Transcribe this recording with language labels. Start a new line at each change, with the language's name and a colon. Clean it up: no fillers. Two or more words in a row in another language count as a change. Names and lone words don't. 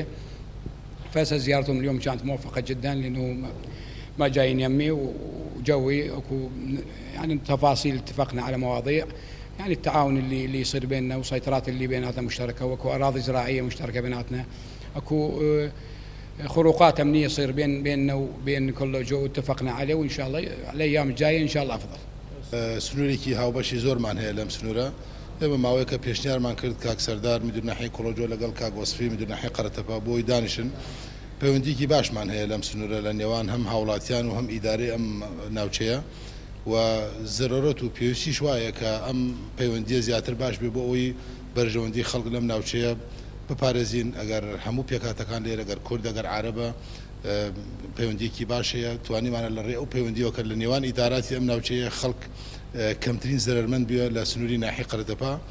Arabic: فزيارتهم اليوم كانت موفقة جدا لأنه ما جايين يمي وجوي اكو يعني تفاصيل اتفقنا على مواضيع يعني التعاون اللي يصير بيننا وسيطرات اللي بيناتنا مشتركه واكو اراضي زراعيه مشتركه بيناتنا اكو خروقات امنيه يصير بيننا وبين كولوجو اتفقنا عليه وان شاء الله الايام الجايه ان شاء الله افضل.
Central Kurdish: سنوورێکی هاوبەشی زۆرمان هەیە لەم سنوورە ئێمە ماوەیەکە پێشنیارمان کرد کاک سەردار میدوناحی کۆلۆجۆ لەگەڵ کاک وەسفی میدوناحی قەرەتەپە بۆی دانیشن پەیوەندیکی باشمان هەیە لەم سنوورە لە نێوان هەم هاوڵاتیان و هەم ئیدارەی ئەم ناوچەیە و ضرورەت و پێویستیش وایە کە ئەم پەیوەندیە زیاتر باش بێ بۆ ئەوی بەرژەوەندی خەڵک لەم ناوچەیە بپارێزین ئەگەر هەموو پێکاتەکان لێرە ئەگەر کورد ئەگەر عارەبە پەیوەندیکی باش هەیە توانیمانە لە ڕێ ئەو پەیوەندیەوە کە لە نێوان ئیداراتی ئەم ناوچەیە خەڵک کەمترین زەرەرمەند بووە لە سنووری ناحیەی قەرەتەپە.